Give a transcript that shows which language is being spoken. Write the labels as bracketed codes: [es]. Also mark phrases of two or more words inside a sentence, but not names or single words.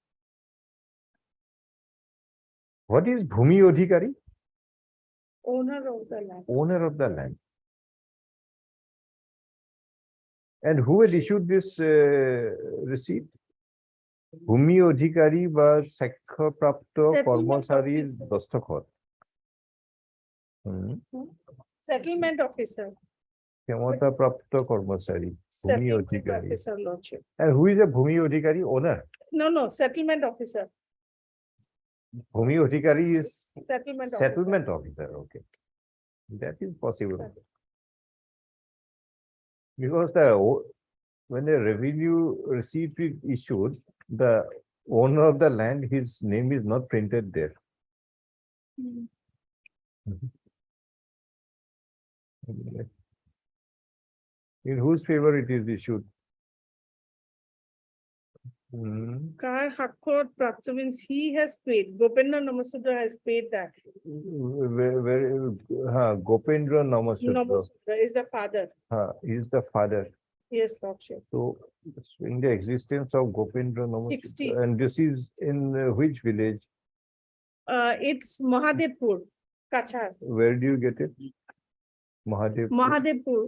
[en] What is [bn] ভূমি অধিকারী? [en] owner of the land. Owner of the land. And who had issued this receipt? [bn] ভূমি অধিকারী was সাক্ষ্য প্রাপ্ত [en] Settlement Kormachari's officer. Dastakhat. Settlement officer. [bn] ক্ষমতা প্রাপ্ত কর্মচারী. [en] Bhumi Settlement Odhikari. officer lordship. And who is a [bn] ভূমি অধিকারী [en] owner? No, settlement officer. [bn] ভূমি অধিকারী [en] is Settlement officer. settlement officer, okay. That is possible. Because when a revenue receipt is issued, the owner of the land, his name is not printed there. Hmm. In whose favor it is issued? [bn] কর হকর প্রাপ্ত [en] means he has paid. Gopendra Namasudra has paid that. Gopendra Namasudra. Namasudra is the father. He is the father. Yes, lordship. So in the existence of Gopendra 60. Namasudra, and this is in which village? It's Mahadevpur, Kachar. Where do you get it? Mahadev. Mahadevpur.